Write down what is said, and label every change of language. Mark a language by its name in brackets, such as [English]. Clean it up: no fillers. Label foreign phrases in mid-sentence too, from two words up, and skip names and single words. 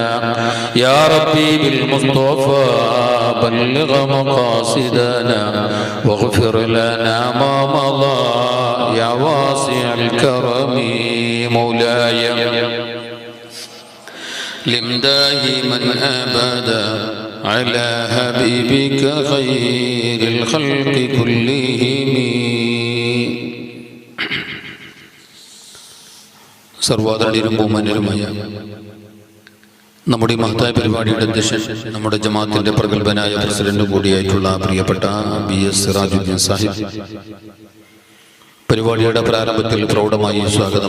[Arabic] يا ربي بالمصطفى بلغ مقاصدنا واغفر لنا ما مضى يا واسع الكرم. مولاي لم دائما أبدا على حبيبك خير الخلق كلهم. [Malayalam] സർവ്വാദരണീയരും ബഹുമാന്യരുമായ നമ്മുടെ മഹത്തായ പരിപാടിയുടെ അധ്യക്ഷൻ, നമ്മുടെ ജമാഅത്തിന്റെ പ്രഗത്ഭനായ പ്രസിഡന്റ് കൂടിയായിട്ടുള്ള പ്രിയപ്പെട്ട BS സിറാജുദ്ദീൻ സാഹിബ് പരിപാടിയുടെ പ്രാരംഭത്തിൽ പ്രൗഢമായി സ്വാഗതം